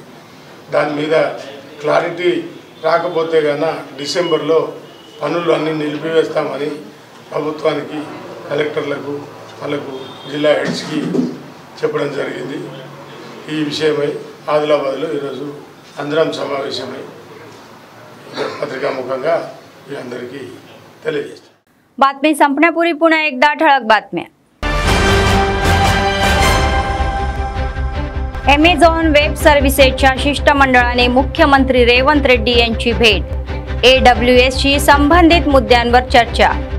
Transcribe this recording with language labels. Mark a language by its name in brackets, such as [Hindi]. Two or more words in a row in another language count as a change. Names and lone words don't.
[Telugu] దాని మీద క్లారిటీ రాకపోతే కన్నా డిసెంబర్లో పనులు అన్నీ నిలిపివేస్తామని ప్రభుత్వానికి, కలెక్టర్లకు, వాళ్ళకు జిల్లా హెడ్స్కి చెప్పడం జరిగింది. ఈ విషయమై ఆదిలాబాద్లో ఈరోజు అందరం సమావేశమై పత్రికాముఖంగా అందరికీ తెలియజేస్తాం. [Marathi] बातमी संपण्यापूर्वी पुन्हा एकदा ठळक बातम्या. अमेझॉन वेब सर्व्हिसेसच्या शिष्टमंडळाने मुख्यमंत्री रेवंत रेड्डी यांची भेट, AWS शी संबंधित मुद्द्यांवर चर्चा.